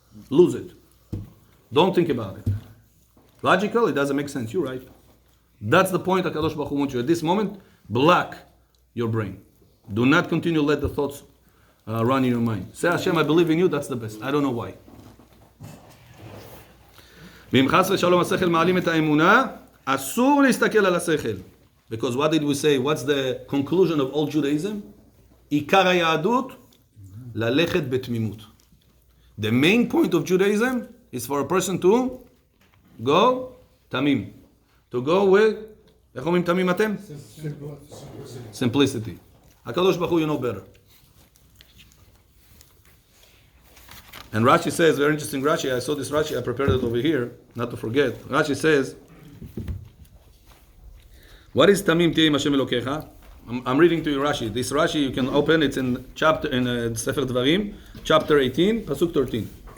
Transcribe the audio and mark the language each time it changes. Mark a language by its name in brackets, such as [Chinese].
[English] Lose it. Don't think about it. Logical, it doesn't make sense. You're right. That's the point HaKadosh Baruch Hu wants you. At this moment, block your brain. Do not continue to let the thoughts run in your mind. Say, Hashem, I believe in you, that's the best. I don't know why. [Hebrew] ואם חס ושלום השכל מעלים את האמונה, אסור להסתכל על השכל. [English] Because what did we say? What's the conclusion of all Judaism? [Hebrew] עיקר היהדות, ללכת בתמימות. [English] The main point of Judaism is for a person to go tamim. To go with, [Hebrew] איך אומרים תמים אתם? [English] Simplicity. HaKadosh Baruch Hu, you know better. And Rashi says, very interesting Rashi, I saw this Rashi, I prepared it over here, not to forget. Rashi says, what is [Hebrew] Tamim Tiyeh Hashem Elokecha? [English] I'm reading to you Rashi. This Rashi, you can open, it's in Sefer Dvarim, chapter 18, Pasuk 13.